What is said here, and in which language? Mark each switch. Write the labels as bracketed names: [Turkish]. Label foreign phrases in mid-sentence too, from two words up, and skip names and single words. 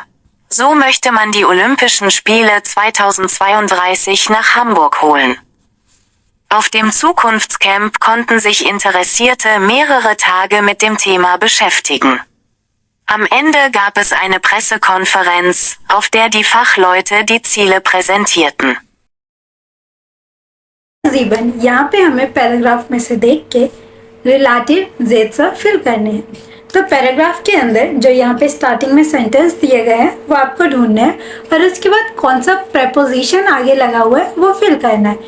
[German] So möchte man die Olympischen Spiele 2032 nach Hamburg holen. Auf dem Zukunftscamp konnten sich Interessierte mehrere Tage mit dem Thema beschäftigen. Am Ende gab es eine Pressekonferenz, auf der die Fachleute die Ziele präsentierten. [Hindi] 7 यहाँ पे हमें पैराग्राफ में से देख के [German] Relativsätze [Hindi] फिल करने हैं। तो पैराग्राफ के अंदर जो यहाँ पे स्टार्टिंग में सेंटेंस दिए गए हैं वो आपको ढूंढना है और उसके बाद कौन सा प्रेपोजिशन आगे लगा हुआ है वो फिल करना है।